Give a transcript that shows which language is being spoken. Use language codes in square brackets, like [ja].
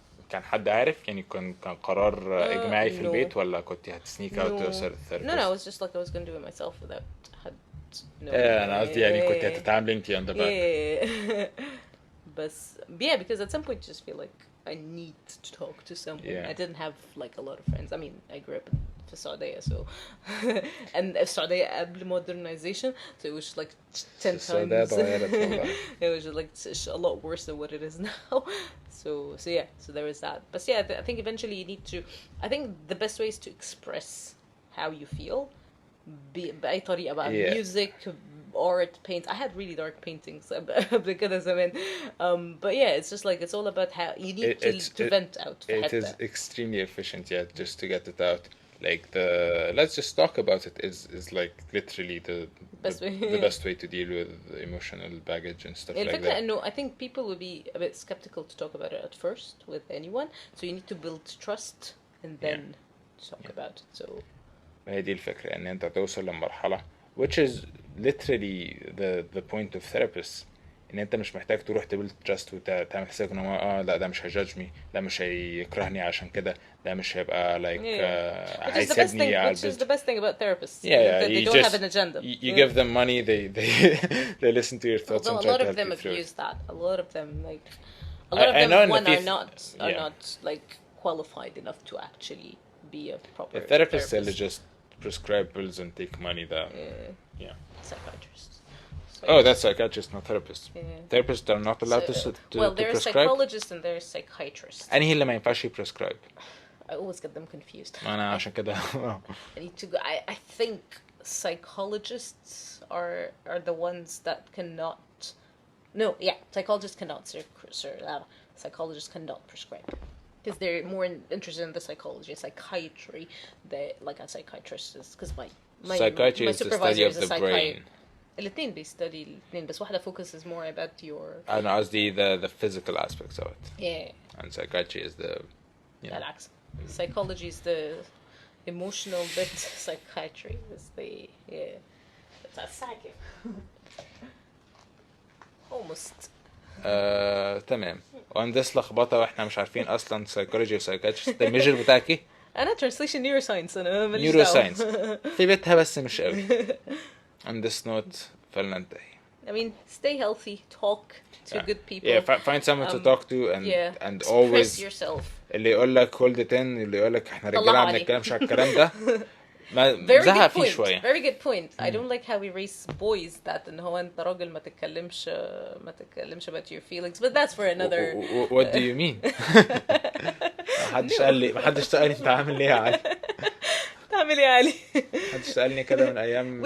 [ar] كان حد عارف يعني كان قرار إجماعي في [en] no. [ar] البيت ولا كنت هتسنيك [en] out to a therapist? No, I was just like I was gonna do it myself without had no. [ar] أنا قصدي يعني كنت هتتعاملي انتي [en] on the back. Yeah. But yeah, because at some point you just feel like I need to talk to someone. Yeah. I didn't have like a lot of friends. I mean, I grew up in Saudi, so and Saudi قبل modernization, so it was like 10 [ar] السعودية [en] times. [ar] اتغيرت والله. [en] It was like a lot worse than what it is now. So yeah, so there is that. But yeah, I think eventually you need to. I think the best way is to express how you feel. [ar] بأي طريقة بقى. [en] Yeah. Music, art, paint. I had really dark paintings [ar] قبل كده زمان. [en] But yeah, it's just like it's all about how you need to vent out. It is extremely efficient, yeah, just to get it out. Like let's just talk about it is like literally the best way to deal with emotional baggage and stuff like that. No, I think people would be a bit skeptical to talk about it at first with anyone. So you need to build trust and then talk about it. So [ar] هي دي الفكرة ان انت توصل لمرحلة [en] which is literally the point of therapists [ar] ان انت مش محتاج تروح تبيلد تراست وتعمل حسابك ان هو لا ده مش هيجادجمي، لا مش هيكرهني عشان كده، ده مش هيبقى like هيسيبني على [en] which is the best thing about therapists. They don't have an agenda. You give them money, they listen to your thoughts. Although and a lot of them abuse that. A lot of them are not like qualified enough to actually be a proper therapist. They'll just prescribe pills and take money. Psychiatrists. That's psychiatrists, not therapists. Therapists are not allowed to well, there are prescribe. psychologists and there are psychiatrists. [ar] أنهي اللي ما ينفعش prescribe? [en] I always get them confused. [ar] أنا عشان كده. [en] I need to go. I think psychologists are the ones that cannot. No, yeah, psychologists cannot. Psychologists cannot prescribe because they're more interested in the psychology, psychiatry. Like a psychiatrist is because psychiatry my is the supervisor study of the brain. [ar] الاثنين بيستدي الاثنين بس واحدة [en] focuses more about your. [ar] أنا قصدي [en] the physical aspects of it. Yeah. And psychiatry is the. [ar] بالعكس. [en] Psychology is the emotional bit. Psychiatry is the it's a psychic. Almost. [ar] تمام. وهندس لخبطة واحنا مش عارفين أصلا psychology و psychiatrist. ده الميجر بتاعك إيه؟ أنا translation neuroscience أنا ماليش دعوة. neuroscience. في بيتها بس مش قوي. [en] On this note [ar] فلننتهي. [en] I mean, stay healthy, talk to good people. Yeah, find someone to talk to and always express yourself. [ar] اللي يقول لك [en] hold it in، [ar] اللي يقول لك احنا رجاله ما بنتكلمش على الكلام ده. زهق فيه شوية. [en] Very good point. I don't like how we raise boys that [ar] إن هو أنت راجل ما تتكلمش [en] about your feelings, but that's for another. What do you mean? [ar] محدش سألني انت عامل ايه يا علي؟ تعمل ايه يا علي؟ محدش سألني كده من أيام.